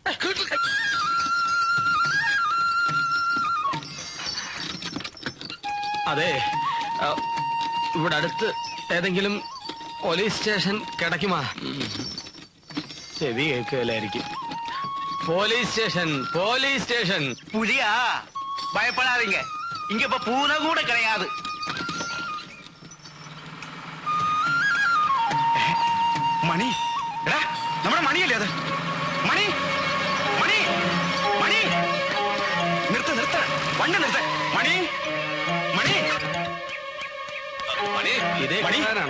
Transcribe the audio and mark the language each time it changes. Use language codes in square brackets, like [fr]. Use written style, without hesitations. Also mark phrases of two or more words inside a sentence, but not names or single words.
[ml] അതെ, ഇവിടെ അടുത്ത് ഏതെങ്കിലും പോലീസ് സ്റ്റേഷൻ കിടക്കുമാ? ചെവി കേൾക്കുകയില്ലായിരിക്കും. പോലീസ് സ്റ്റേഷൻ പുലിയാ, [ta] பயப்படாதீங்க. இங்க இப்ப பூனை கூட கிடையாது. [ml] മണി, എടാ നമ്മുടെ മണിയല്ലേ അത്? മണി മണി മണി, നിർത്ത വണ്ടി നിർത്ത. മണി മണി ഇതേണോ?